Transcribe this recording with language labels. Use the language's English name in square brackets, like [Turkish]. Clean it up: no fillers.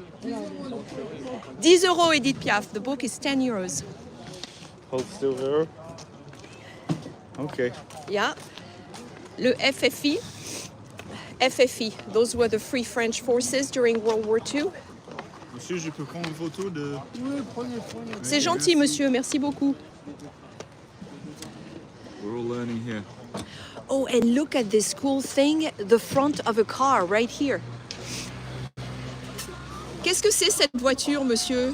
[English] 10 euros, Edith Piaf. The book is 10 euros. Hold still, Véro. Okay. Yeah. [French] Le FFI. FFI. [English] Those were the Free French Forces during World War II. [French] Monsieur, je peux prendre une photo de... C'est gentil, monsieur. Merci beaucoup. [English] We're all learning here. Oh, and look at this cool thing, the front of a car right here. [French] Qu'est-ce que c'est cette voiture, monsieur?